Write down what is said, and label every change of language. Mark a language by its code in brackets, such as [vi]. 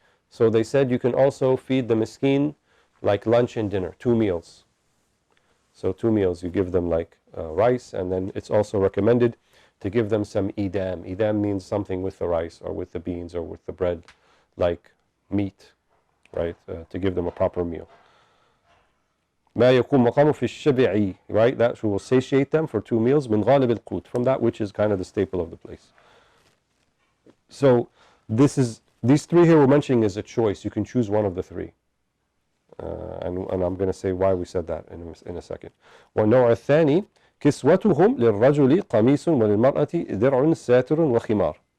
[en] So they said you can also feed the miskin like lunch and dinner, 2 meals. So 2 meals, you give them like rice, and then it's also recommended to give them some idam. Idam means something with the rice or with the beans or with the bread, like meat, right? To give them a proper meal. [ar] ما يكون مقامه في الشبع, [en] right? That will satiate them for 2 meals. [ar] من غالب القوت, [en] from that which is kind of the staple of the place. So these 3 here we're mentioning is a choice. You can choose one of the 3. And I'm going to say why we said that in a second. [ar] والنوع الثاني كسوتهم للرجل قميص وللمرأة درع ساتر وخمار.